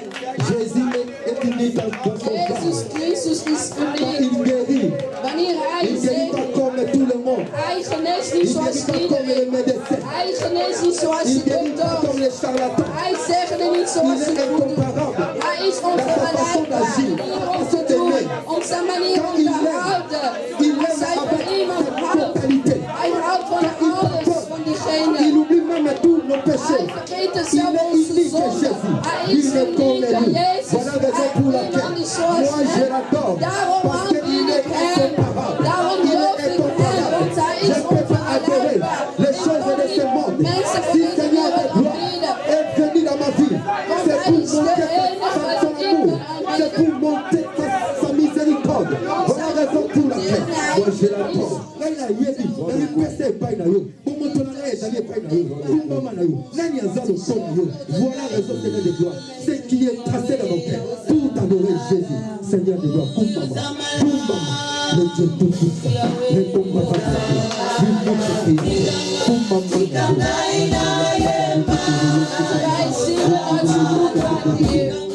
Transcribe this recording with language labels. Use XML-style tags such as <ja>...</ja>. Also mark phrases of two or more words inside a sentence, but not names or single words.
<fr>Jésus est unique dans son</fr> <nl>Jezus</nl> <fr>corps.</fr> <nl>Christus is</nl> <fr>Quand</fr> <nl>uniek.</nl> <fr>il guérit,</fr> <nl>Wanneer hij</nl> <fr>il ne guérit pas</fr> <nl>zegt,</nl> <fr>comme tout le monde.</fr> <nl>hij geneest</nl> <fr>Il</fr> <nl>niet</nl> <fr>ne</fr> <nl>zoals</nl> <fr>guérit pas comme les</fr> <nl>iedereen.</nl> <fr>médecins.</fr> <nl>Hij geneest niet zoals</nl> <fr>Il</fr> <nl>de</nl> <fr>ne guérit pas</fr> <nl>dokters.</nl> <fr>comme les charlatans.</fr> <nl>Hij zegt het niet</nl> <fr>Il</fr> <nl>zoals</nl> <fr>est</fr> <nl>ze het doen.</nl> <fr>incomparable.</fr> <nl>Hij is</nl> <fr>Dans sa façon</fr> <nl>onvergelijkbaar.</nl> <fr>d'agir,</fr> <nl>Om</nl> <fr>sa</fr> <nl>te</nl> <fr>façon</fr> <nl>doen,</nl> <fr>d'aimer.</fr> <nl>om zijn manier</nl> <fr>Quand</fr> <nl>om</nl> <fr>il</fr> <nl>te</nl> <fr>aime,</fr> <nl>houden.</nl> <fr>il</fr> <nl>Als</nl> <fr>aime</fr> <nl>hij van</nl> <fr>avec</fr> <nl>iemand</nl> <fr>sa</fr> <nl>houdt,</nl> <fr>totalité.</fr> <nl>hij houdt van alles van diegene.</nl> <fr>Il oublie même tous nos péchés.</fr> <nl>Hij vergeet</nl> <fr>Il</fr> <nl>zelf</nl> <fr>est</fr> <nl>onze</nl> <fr>unique,</fr> <nl>zonde.</nl> <fr>Jésus.</fr> <nl>Hij</nl> <fr>Il</fr> <nl>is</nl> <fr>est comme</fr> <nl>uniek.</nl> <fr>nous.</fr> <nl>Jezus,</nl> <fr>Voilà la raison pour</fr> <nl>hij is</nl> <fr>laquelle</fr> <nl>iemand die zoals</nl> <fr>moi je</fr> <nl>hem.</nl> <fr>l'adore.</fr> <nl>Daarom</nl> <fr>Parce</fr> <nl>aanbid</nl> <fr>qu'il</fr> <nl>ik</nl> <fr>est</fr> <nl>hem.</nl> <fr>incomparable.</fr> <nl>Daarom</nl> <fr>Il</fr> <nl>loof</nl> <fr>est</fr> <nl>ik hem,</nl> <fr>incomparable.</fr> <nl>want hij</nl> <fr>Je</fr> <nl>is</nl> <fr>ne peux pas adorer</fr> <nl>onvergelijkbaar.</nl> <fr>les choses de ce monde.</fr> <nl>Mensen van</nl> <fr>Si</fr> <nl>deze</nl> <fr>Seigneur de</fr> <nl>wereld</nl> <fr>gloire</fr> <nl>aanbidden.</nl> <fr>est venu dans ma vie, c'est pour montrer son amour. C'est pour montrer sa miséricorde. Voilà la raison pour laquelle moi je l'adore. Voilà la raison, Seigneur de gloire. C'est qui est tracé dans nos cœurs. Pour t'adorer Jésus, Seigneur de gloire. Pour maman, le Dieu tout-puissant, le combat</fr> <nl>Wij zien dat ze goed waren hier.</nl>